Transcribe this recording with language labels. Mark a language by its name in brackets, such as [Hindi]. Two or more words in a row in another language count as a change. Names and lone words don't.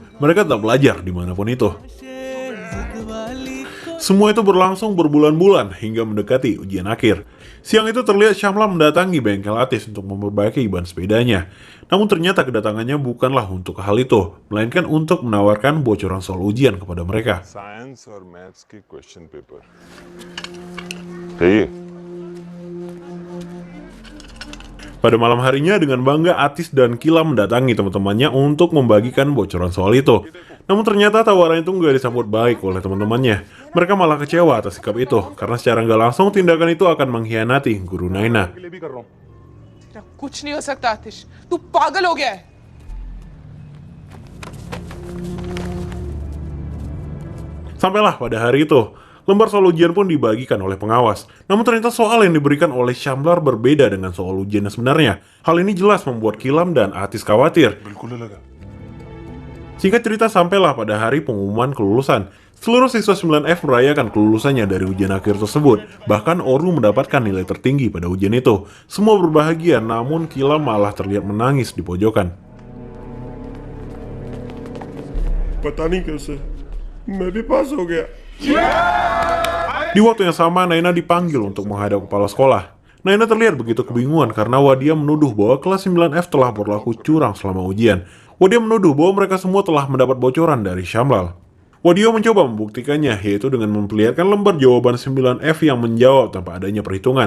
[Indonesian] Mereka tak belajar dimanapun itu. Semua itu berlangsung berbulan-bulan hingga mendekati ujian akhir. Siang itu terlihat Syamla mendatangi bengkel Atis untuk memperbaiki ban sepedanya. Namun ternyata kedatangannya bukanlah untuk hal itu, melainkan untuk menawarkan bocoran soal ujian kepada mereka. [Hindi] साइंस और मैथ्स के [English] question paper [Hindi] चाहिए। [Indonesian] Pada malam harinya, dengan bangga Atis dan Kilam mendatangi teman-temannya untuk membagikan bocoran soal itu. Namun ternyata tawaran itu nggak disambut baik oleh teman-temannya. Mereka malah kecewa atas sikap itu, karena secara nggak langsung tindakan itu akan mengkhianati guru Naina. [Hindi] तेरा कुछ नहीं हो सकता आतिश, तू पागल हो गया है। [Indonesian] Sampailah pada hari itu, lembar soal ujian pun dibagikan oleh pengawas. Namun ternyata soal yang diberikan oleh Syamlar berbeda dengan soal ujian yang sebenarnya. Hal ini jelas membuat Kilam dan Atis khawatir. Singkat cerita, sampailah pada hari pengumuman kelulusan. Seluruh siswa 9F merayakan kelulusannya dari ujian akhir tersebut. Bahkan Oru mendapatkan nilai tertinggi pada ujian itu. Semua berbahagia, namun Kilam malah terlihat menangis di pojokan. [Hindi] पता नहीं कैसे मैं भी पास हो गया। [Indonesian] Di waktu yang sama, Naina dipanggil untuk menghadap kepala sekolah. Naina terlihat begitu kebingungan karena Wadia menuduh bahwa kelas 9F telah berlaku curang selama ujian. Wadia menuduh bahwa mereka semua telah mendapat bocoran dari Syamlal. Wadia mencoba membuktikannya, yaitu dengan memperlihatkan lembar jawaban 9F yang menjawab tanpa adanya perhitungan.